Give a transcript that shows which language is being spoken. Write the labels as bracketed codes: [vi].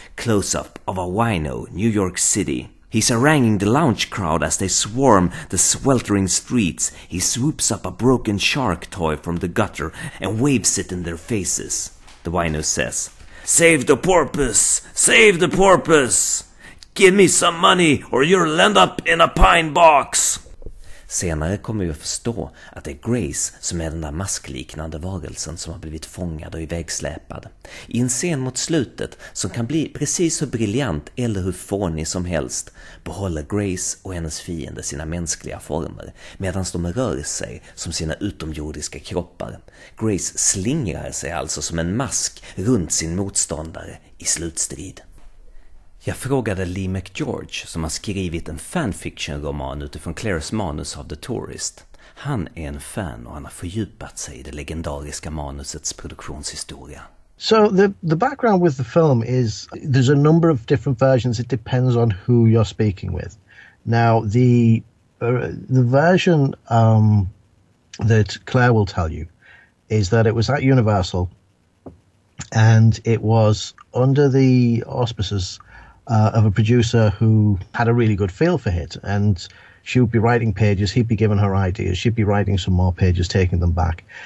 [en] Close-up of a wino, New York City. He's haranguing the lounge crowd as they swarm the sweltering streets. He swoops up a broken shark toy from the gutter and waves it in their faces. The wino says, "Save the porpoise! Save the porpoise! Give me some money or you'll end up in a pine box!" [sv] Senare kommer vi att förstå att det är Grace som är den där maskliknande varelsen som har blivit fångad och ivägsläpad. I en scen mot slutet som kan bli precis hur briljant eller hur fånig som helst behåller Grace och hennes fiende sina mänskliga former medan de rör sig som sina utomjordiska kroppar. Grace slingrar sig alltså som en mask runt sin motståndare i slutstrid. Jag frågade Lee McGeorge som har skrivit en fanfiction-roman utifrån Clairs manus av The Tourist. Han är en fan och han har fördjupat sig i det legendariska manusets produktionshistoria. [en] So the background with the film is there's a number of different versions. It depends on who you're speaking with. Now, the version that Clair will tell you is that it was at Universal and it was under the auspices of a producer who had a really good feel for it, and she would be writing pages, he'd be giving her ideas, she'd be writing some more pages, taking them back.